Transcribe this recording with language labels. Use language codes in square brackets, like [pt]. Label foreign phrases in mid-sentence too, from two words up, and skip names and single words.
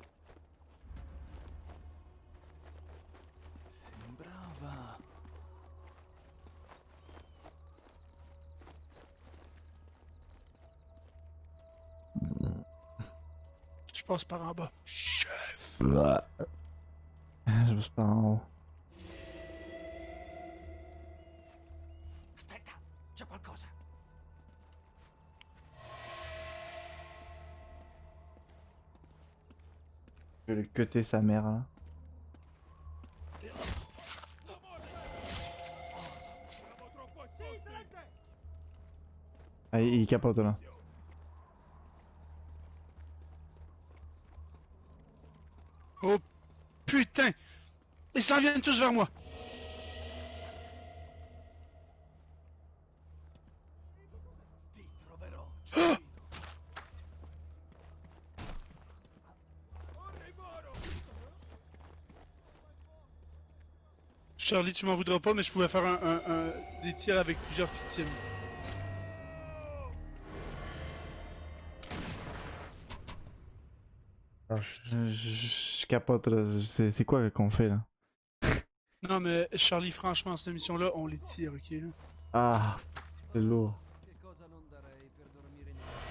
[it] Sembrava. [fr] Je passe par en bas. Chef! Je passe par en haut. [it] Aspetta, c'è qualcosa. [fr] Je vais le cutter sa mère là. Ah, il capote là. Oh putain! Ils s'en viennent tous vers moi! [it] Ti troverò, Cecchino. [fr] Charlie, tu m'en voudras pas, mais je pouvais faire des tirs avec plusieurs victimes. Alors, je capote là. C'est quoi qu'on fait là? Non, mais Charlie, franchement, cette mission-là, on les tire, ok? Là? Ah, c'est lourd. [it] Che cosa non darei per dormire in